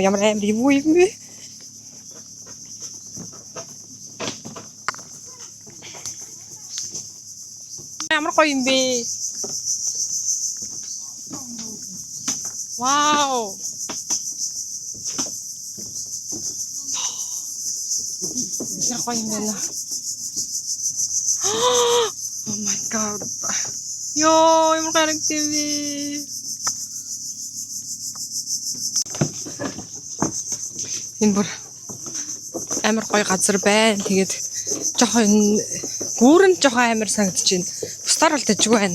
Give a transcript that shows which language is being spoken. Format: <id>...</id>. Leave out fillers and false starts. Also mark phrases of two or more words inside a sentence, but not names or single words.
<mn>Ямар амар юм бэ? Ямар гоё юм бэ? Вау! Ямар гоё юм байна.</mn> <en>Oh my god.</en> <mn>Ёо, ямар гарагтай вэ? Энэ бүр амар гоё газар байна. Тэгээд жоохон гүүрэн жоохон амар санагдаж байна. Бусдаар бол дэжгүй байна.</mn>